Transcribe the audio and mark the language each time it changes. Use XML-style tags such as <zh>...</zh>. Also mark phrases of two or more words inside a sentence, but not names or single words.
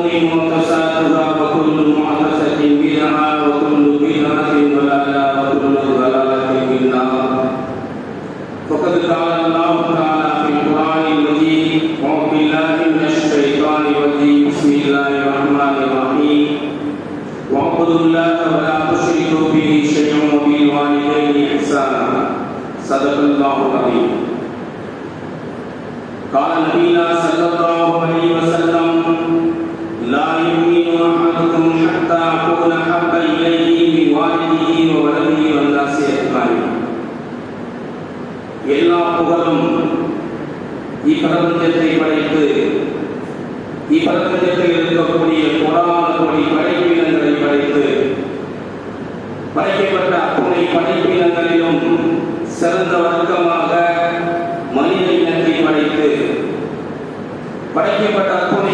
<ar>محدثاتها وكل محدثة بدعة وكل بدعة ضلالة وكل ضلالة في النار فقد قال الله تعالى في القرآن المجيد أعوذ بالله من الشيطان الرجيم بسم الله الرحمن الرحيم واعبدوا الله ولا تشركوا به شيئا وبالوالدين إحسانا صدق الله العظيم قال نبينا صلى الله عليه وسلم لا يؤمن أحدكم حتى أكون أحب إليه من والده وولده والناس أجمعين</ar> <ta>எல்லா புகழும் இப்பிரபஞ்சத்தை படைத்து இப்பிரபஞ்சத்தில் இருக்கக்கூடிய கோடான கோடி படைப்பினங்களை படைத்து படைக்கப்பட்ட அத்துணை படைப்பினங்களிலும் சிறந்த வர்க்கமாக மனித இனத்தை படைத்து படைக்கப்பட்ட அத்துணை</ta>